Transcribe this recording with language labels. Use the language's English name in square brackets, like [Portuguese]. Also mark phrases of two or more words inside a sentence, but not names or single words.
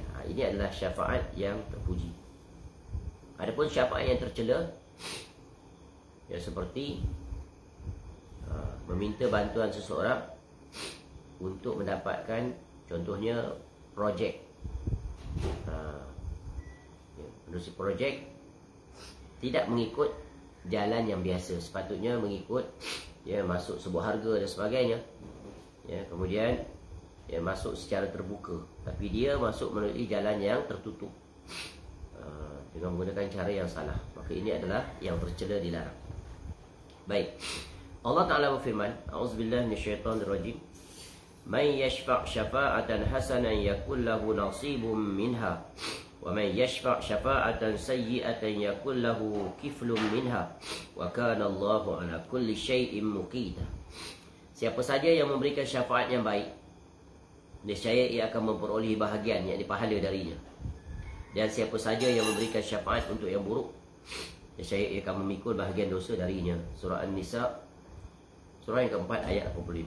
[Malay] Ini adalah syafaat yang terpuji. Adapun syafaat yang tercela, seperti meminta bantuan seseorang untuk mendapatkan contohnya projek, menerusi projek tidak mengikut jalan yang biasa, sepatutnya mengikut masuk sebuah harga dan sebagainya. Kemudian masuk secara terbuka, tapi dia masuk melalui jalan yang tertutup dengan menggunakan cara yang salah, maka ini adalah yang tercela, dilarang. Baik, Allah Ta'ala berfirman, [Arabic] أعوذ بالله من الشيطان الرجيم من يشفع شفاعة حسنة يكن له نصيب منها ومن يشفع شفاعة سيئة يكن له كفل منها وكان الله على كل شيء مقيتا. [Malay] Siapa saja yang memberikan syafaat yang baik, nescaya ia akan memperoleh bahagian, yakni pahala darinya. Dan siapa saja yang memberikan syafaat untuk yang buruk, nescaya ia akan memikul bahagian dosa darinya. Surah An-Nisa, surah yang keempat, ayat 85.